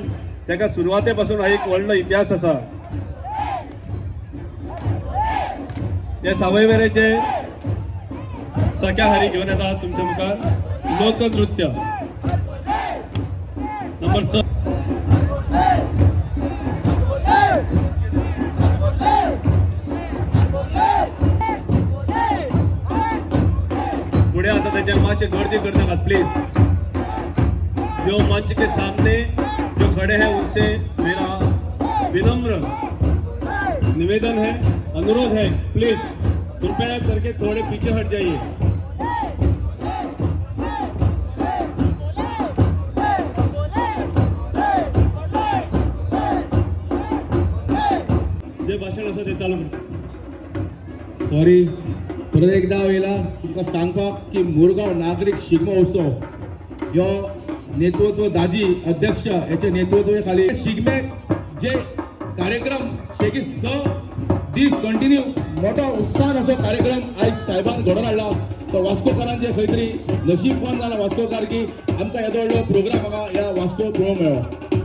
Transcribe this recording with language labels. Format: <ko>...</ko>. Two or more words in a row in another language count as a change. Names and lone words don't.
<kok>ताका सुरवाते पासून हा एक व्हडलो इतिहास आसा.</kok> <mr>हे सावयवेरेचे सख्या हरी घेऊन येतात तुमच्या मुखार लोकनृत्य. नंबर 6 पुढे असं त्यांच्या माचे गर्दी कर नका प्लीज।</mr> <hi>जो मंच के सामने जो खड़े हैं उनसे मेरा विनम्र निवेदन है, अनुरोध है, प्लीज कृपया करके थोड़े पीछे हट जाइए।</hi> <mr>जे भाषण असं ते चालू</mr> <kok>सॉरी परत एकदा वेळेला तुमकां सांगपाक की मुरगांव नागरिक शिगमो उत्सव ह्यो नेतृत्व दाजी अध्यक्ष याच्या नेतृत्वा खाली शिगमेक जे कार्यक्रम शेगी 6 दीस कंटिन्यू मोठो उत्साहान असो कार्यक्रम आयज साहेबान घडोवन हाडला तो वास्कोकारांचे खंय तरी नशीबवान जाला वास्कोकार की आमकां येदो व्हडलो प्रोग्राम हांगा ह्या वास्को पळोवंक मेळ्ळो।</kok>